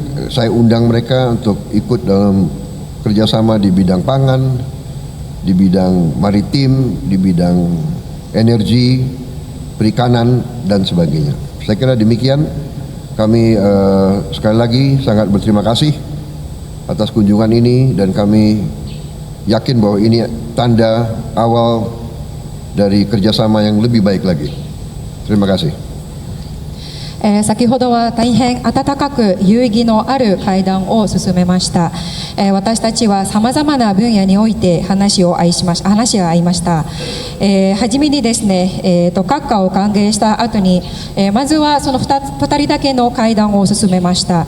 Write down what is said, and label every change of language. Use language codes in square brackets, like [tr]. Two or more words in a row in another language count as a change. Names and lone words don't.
[id] Saya undang mereka untuk ikut dalam kerjasama di bidang pangan, di bidang maritim, di bidang energi, perikanan, dan sebagainya. Saya kira demikian. Kami sekali lagi sangat berterima kasih atas kunjungan ini dan kami yakin bahwa ini tanda awal dari kerjasama yang lebih baik lagi. Terima kasih. [ja] 先ほどは大変温かく有意義のある会談を進めました。私たちはさまざまな分野において話が合いました。はじめにですね、閣下を歓迎した後に、まずはその2人だけの会談を進めました。